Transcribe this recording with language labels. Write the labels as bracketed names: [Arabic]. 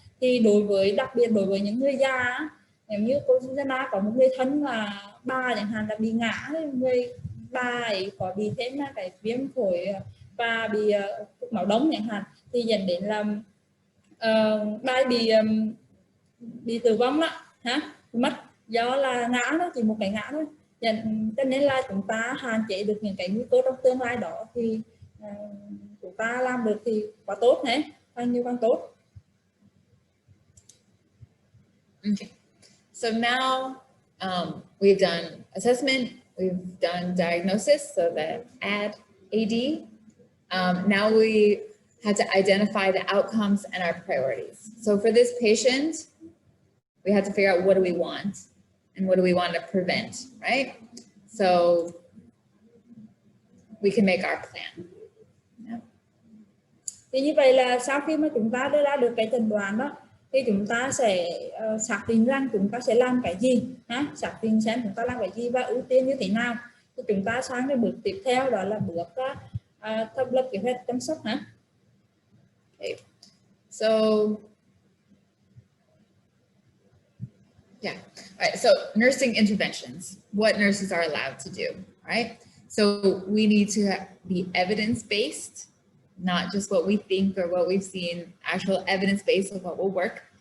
[Vietnamese] Thì đặc biệt đối với những người già, nếu như cô Susanna có một người thân là bà chẳng hạn là bị ngã, người bà ấy có bị thêm là cái viêm phổi và bị máu đông chẳng hạn, thì dẫn đến là bà ấy bị tử vong đó, mất do là ngã đó, chỉ một cái ngã thôi. Cho nên là chúng ta hạn chế được những cái nguy cơ trong tương lai đó thì chúng ta làm được thì quá tốt này, bao nhiêu càng tốt. [English] Okay. So now we've done assessment, we've done diagnosis, so the AD. Now we had to identify the outcomes and our priorities. So for this patient, we had to figure out what do we want and what do we want to prevent, right? So we can make our plan. Yeah. [Vietnamese] Thì như vậy là sau khi mà chúng ta đưa ra được cái chẩn đoán đó, thì chúng ta sẽ xác định rằng chúng ta sẽ làm cái gì, xác định xem chúng ta làm cái gì và ưu tiên như thế nào. Thì chúng ta sang cái bước tiếp theo đó là bước thiết lập kế hoạch chăm sóc. [English] Okay. So yeah, all right, so nursing interventions, what nurses are allowed to do, right? So we need to be evidence-based, not just what we think or what we've seen, actual evidence-based of what will work.